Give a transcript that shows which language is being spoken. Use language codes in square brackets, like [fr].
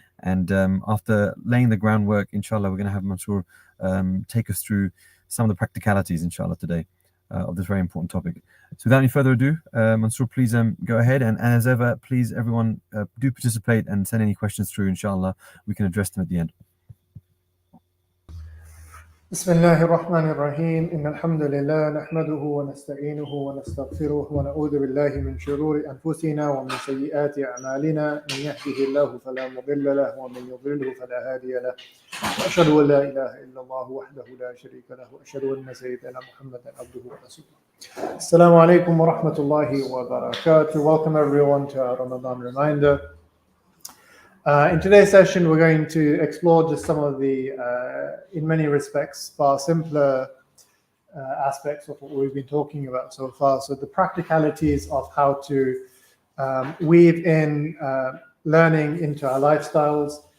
[en] And after laying the groundwork, inshallah, we're going to have Mansoor take us through some of the practicalities, inshallah, today. Of this very important topic. So without any further ado, Mansoor, please go ahead. And as ever, please, everyone, do participate and send any questions through, inshallah. We can address them at the end. [ar] بسم الله الرحمن الرحيم إن الحمد لله نحمده ونستعينه ونستغفره ونعوذ بالله من شرور أنفسنا ومن سيئات أعمالنا من يهده الله فلا مضل له ومن يضلله فلا هادي له وأشهد أن لا إله إلا الله وحده لا شريك له وأشهد أن سيدنا محمدا عبده ورسوله السلام عليكم ورحمة الله وبركاته. [en] Welcome everyone to our Ramadan reminder. In today's session, we're going to explore just some of the, in many respects, far simpler aspects of what we've been talking about so far. So the practicalities of how to weave in learning into our lifestyles.